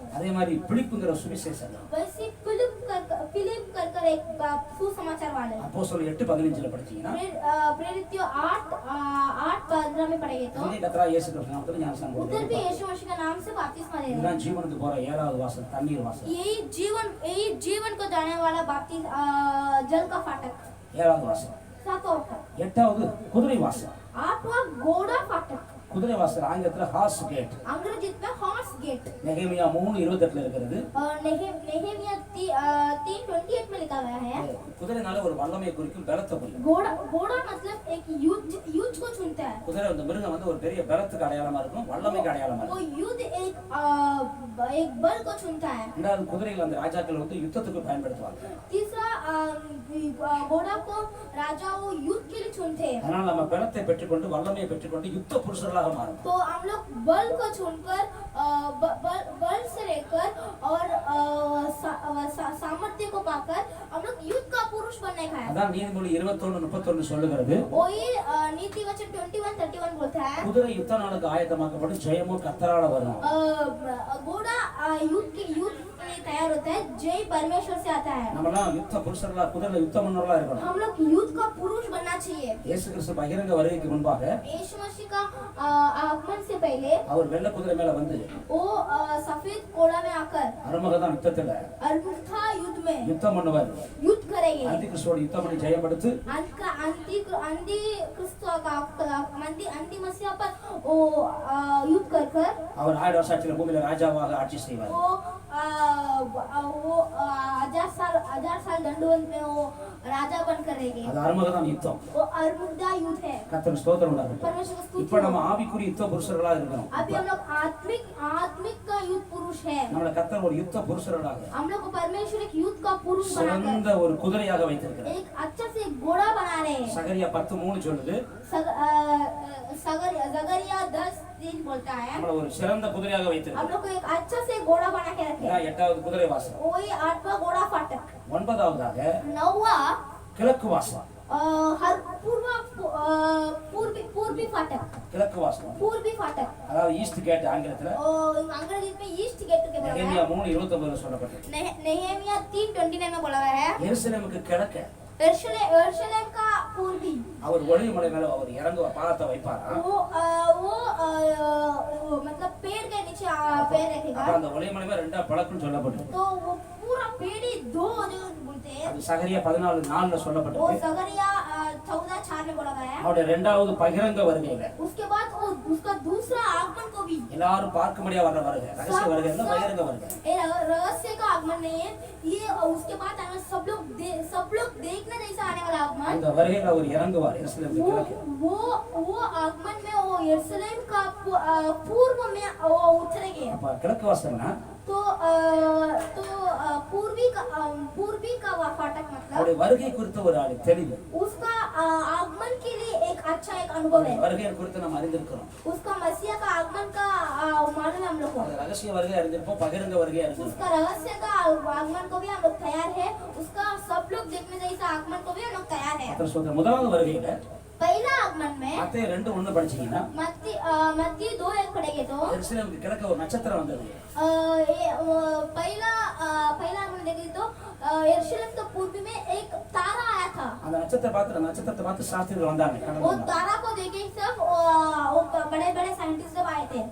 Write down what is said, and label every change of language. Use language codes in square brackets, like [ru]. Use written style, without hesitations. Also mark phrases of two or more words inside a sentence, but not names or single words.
[ta] அதே மாதிரி பிலிப்புங்கிற சுவிசேஷம் [hi] वैसे फिलिप कर एक सुसमाचार वाले [ta] அப்போஸ்தலர் 8:15ல படிச்சீங்கன்னா [hi] प्रेरित 8:15 में पढ़ेंगे तो [ta] இங்கே கர்த்தர் இயேசு கிறிஸ்து நாமத்துல ஞானசானம் [hi] उधर भी [ta] கொடுக்கிறார். [hi] यीशु मसीह का नाम से बपतिस्मा दे रहे हैं. [ta] இதுதான் ஜீவனுக்கு போற 7வது வாசல், தண்ணீர் வாசல். [hi] यही जीवन को जाने वाला जल का फाटक [ta] 7வது வாசல். [hi] 7वां फाटक. [ta] 8வது குதிரை வாசல். [hi] 8वां घोड़ा फाटक. [ta] குதிரை வாசல் ஆங்கிலத்துல [en] horse gate. [hi] अंग्रेजी में [en] horse gate. [ta] நெகேமியா 3:28ல இருக்கிறது. [hi] नेहेमिया 3:28 में लिखा गया है. [ta] குதிரைனால ஒரு வல்லமையை குறிக்கும், பலத்தை குறிக்கும். [hi] घोड़ा मतलब एक युद्ध को चुनता है. [ta] குதிரை அந்த மிருகம் வந்து ஒரு பெரிய பலத்துக்கு அடையாளமா இருக்கும், வல்லமைக்கு அடையாளமா [hi] वो [ta] இருக்கும். [hi] युद्ध एक बल को चुनता है. [ta] ரெண்டாவது குதிரைகள் அந்த ராஜாக்கள் வந்து யுத்தத்துக்கு பயன்படுத்துவாங்க. [hi] तीसरा घोड़ा को राजा वो युद्ध के लिए चुनते हैं. [ta] அதனால நம்ம பலத்தை பெற்றுக்கொண்டு வல்லமையை பெற்றுக்கொண்டு யுத்த புருஷர்களாக மாறும். [hi] तो हम लोग बल को चुनकर बल से लेकर और सामर्थ्य को पाकर हम लोग युद्ध का पुरुष बनने का है. [ta] அதான் நீதிமொழி 21:31 சொல்லுகிறது. [hi] वही नीति वचन 21:31 बोलता है. [ta] குதிரை யுத்த நாளுக்கு ஆயத்தமாக்கப்படும், ஜெயமும் கர்த்தரால வரும். [hi] घोड़ा युद्ध के लिए तैयार होता है, जय परमेश्वर से आता है. [ta] நம்மலாம் யுத்த புருஷர்களா, குதிரை யுத்த மன்னர்களா இருக்கணும். [hi] हम लोग युद्ध का पुरुष बनना चाहिए. [ta] இயேசு கிறிஸ்து பகிரங்க வருகைக்கு முன்பாக [hi] यीशु मसीह का आगमन से पहले [ta] அவர் வெள்ளை குதிரை மேல வந்து [hi] वो सफेद घोड़ा में आकर [ta] அருமகதான் யுத்தத்துல [hi] अरुथा युद्ध में [ta] யுத்தம் பண்ணுவார். [hi] युद्ध करेंगे। [ta] அந்தி கிறிஸ்துவோட யுத்தம் பண்ணி ஜெயம் எடுத்து [hi] अंधी मसीहा पर वो युद्ध कर [ta] அவர் 1000 வருஷத்துல பூமியில ராஜாவாக ஆட்சி செய்வார். [hi] वो 1000 साल दंडवत में वो राजा बन करेंगे। [ta] அது அர்மகதம் யுத்தம். [hi] वो अरमुगदा युद्ध है। [ta] கர்த்தர் ஸ்தோத்திரம் உண்டாகட்டும். [hi] परमेश्वर को स्तुति। [ta] இப்ப நம்ம ஆவிக்குரிய யுத்த புருஷர்களா இருக்கிறோம். [hi] अभी हम लोग आत्मिक का युद्ध पुरुष है। [ta] நம்மள கர்த்தர் ஒரு யுத்த புருஷர்களாக [hi] हम लोग को परमेश्वर एक युद्ध का पुरुष बनाकर [ta] சிறந்த ஒரு குதிரையாக வைத்திருக்கிறார். [hi] एक अच्छा से घोड़ा बना रहे हैं। [ta] சகரியா 10:3 சொல்லுது. [hi] जगरिया 10:3 बोलता है [ta] நம்மள ஒரு சிறந்த குதிரையாக வைத்திருக்கிறார். [hi] हम लोग को एक अच्छा से घोड़ा बना के रखे। [ta] 8வது குதிரை வாசல். [hi] वही 8वां घोड़ा फाटक। [ta] 9வதாக [hi] 9वां [ta] கிழக்கு வாசல். [hi] हर पूर्वी फाटक। [ta] கிழக்கு வாசல். [hi] पूर्वी फाटक [ta] அதாவது [en] east gate [ta] ஆங்கிலத்துல. [hi] अंग्रेजी में [en] east gate [hi] के बोला [ta] நெகேமியா [hi] है। [ta] 3:29 சொல்லப்பட்டது. [hi] नेहेमिया 3:29 में बोला गया है। [ta] எருசலேமுக்கு கிழக்கு [hi] यरूशलेम का पूर्वी [ta] அவர் ஒளிமலை மேல அவர் இறங்குவ பாதத்தை வைப்பாரா. [hi] वो मतलब पेड़ के नीचे पैर रखेगा। [ta] அப்ப அந்த ஒளிமலை மேல ரெண்டா பழக்குன்னு சொல்லப்பட்டது. [hi] तो वो पूरा पेड़ ही दो जो बोलते हैं। [ta] அது சகரியா 14:4ல [hi] वो [ta] சொல்லப்பட்டது. [hi] जगरिया 14:4 में बोला गया है। [ta] அவருடைய இரண்டாவது பகிரங்க வருகையில [hi] उसके बाद वो उसका दूसरा आगमन को भी [ta] எல்லாரும் பார்க்கும்படியா வர்ற வருகை. ரகசிய வருகை இல்ல, பகிரங்க வருகை. [hi] ये रहस्य का आगमन नहीं है। ये उसके बाद आने सब लोग देखने जैसा आने वाला आगमन। [ta] அந்த வருகையில அவர் இறங்குவார் எருசலேமுக்கு கிழக்கு. [hi] वो आगमन में वो यरूशलेम का पूर्व में वो उतरेंगे। [ta] அப்ப கிழக்கு வாசல்னா [hi] तो पूर्वी का फाटक मतलब [ta] அவருடைய வருகை குறித்த ஒரு தெளிவு. [hi] उसका आगमन के लिए एक अच्छा एक अनुभव है। [ta] வருகை குறித்து நம்ம அறிந்திருக்கிறோம். [hi] उसका मसीहा का आगमन का मालूम है हम लोग को। [ta] அது ரகசிய வருகை அறிந்திருப்போம், பகிரங்க வருகை அறிந்திருப்போம். [hi] उसका रहस्य का आगमन को भी हम लोग तैयार है। उसका सब लोग देखने जैसा आगमन को भी हम लोग तैयार है। [ta] கர்த்தர் சொல்ற முதலாவது வருகையில [hi] पहला आगमन में [ta] மத்தேயு 2:1 படிச்சீங்கன்னா [hi] मत्ती 2:1 पढ़ेंगे तो [ta] எருசலேமுக்கு கிழக்கு ஒரு நட்சத்திரம் வந்தது. [hi] पहला आगमन देखेंगे तो यरूशलेम के पूर्व में एक तारा आया था। [ta] அந்த நட்சத்திரத்தை பார்த்து சாஸ்திரிகள் வந்தாங்க. [hi] वो तारा को देखे सब बड़े साइंटिस्ट सब आए थे।